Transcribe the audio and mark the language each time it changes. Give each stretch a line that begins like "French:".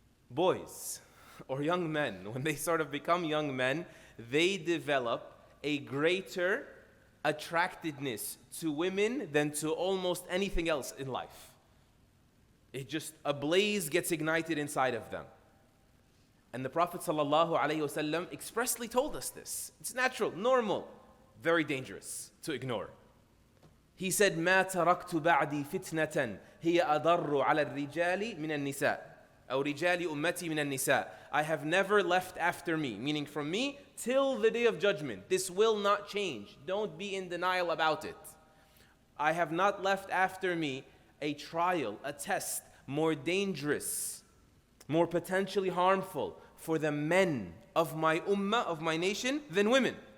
English: Boys or young men, when they sort of become young men, they develop a greater attractedness to women than to almost anything else in life. A blaze gets ignited inside of them. And the Prophet ﷺ expressly told us this. It's natural, normal, very dangerous to ignore. He said,
Arabic: مَا تَرَكْتُ بَعْدِي فِتْنَةً هِيَ أَضَرُّ عَلَى الرِّجَالِ مِنَ النِّسَاءِ أو رِجَالِ أُمَّتِي مِنَ النِّسَاءِ.
English: I have never left after me, meaning from me till the day of judgment. This will not change. Don't be in denial about it. I have not left after me a trial, a test, more dangerous, more potentially harmful for the men of my ummah, of my nation, than women.